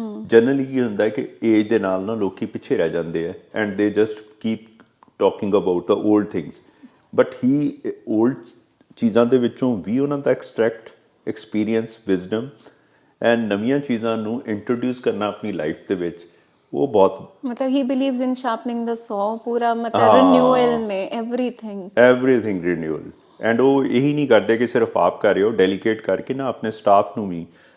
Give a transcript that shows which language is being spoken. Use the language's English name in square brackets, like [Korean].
[Punjabi] Generally ਕੀ ਹੁੰਦਾ ਹੈ ਕਿ ਏਜ ਦੇ ਨਾਲ ਨਾ ਲੋਕੀ ਪਿੱਛੇ ਰਹਿ ਜਾਂਦੇ ਆ [English] and they just keep talking about the old things, [Punjabi] but he old ਚੀਜ਼ਾਂ ਦੇ ਵਿੱਚੋਂ ਵੀ ਉਹਨਾਂ ਦਾ ਐਕਸਟਰੈਕਟ ਐਕਸਪੀਰੀਅੰਸ, ਵਿਜ਼ਡਮ ਐਂਡ ਨਵੀਆਂ ਚੀਜ਼ਾਂ ਨੂੰ ਇੰਟਰੋਡਿਊਸ ਕਰਨਾ ਆਪਣੀ ਲਾਈਫ ਦੇ ਵਿੱਚ, ਉਹ ਬਹੁਤ [English] मतलब he believes in sharpening the saw, [Hindi] पूरा मतलब [English] renewal में everything renewal. [Punjabi] ਐਂਡ ਉਹ ਇਹੀ ਨਹੀਂ ਕਰਦੇ ਕਿ ਸਿਰਫ ਆਪ ਕਰ ਰਹੇ ਹੋ, ਡੈਲੀਕੇਟ ਕਰਕੇ ਨਾ ਆਪਣੇ ਸਟਾਫ ਨੂੰ ਵੀ।